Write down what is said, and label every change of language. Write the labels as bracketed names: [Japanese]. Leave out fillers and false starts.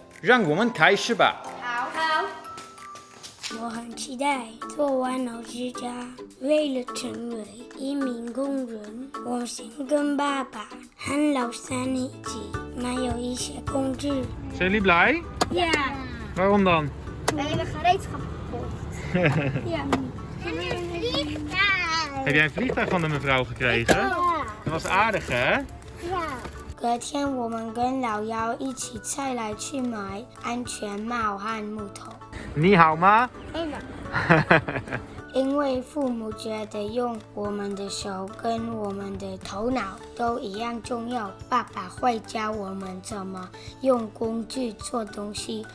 [Chinese] 让我们开始吧。好，我很期待做玩偶支架。为了成为一名工人，我先跟爸爸和老三一起买有一些工具。 [Dutch] Zijn jullie blij? Ja, Waarom dan? we hebben gereedschap gekocht. Ja. En een vliegtuig. Heb jij een vliegtuig van de mevrouw gekregen? Dat was aardig, hè? Ja. [Chinese] 隔天，我们跟老幺一起再来去买安全帽和木头。你好吗？因为父母觉得用我们的手跟我们的头脑都一样重要，爸爸会教我们怎么用工具做东西。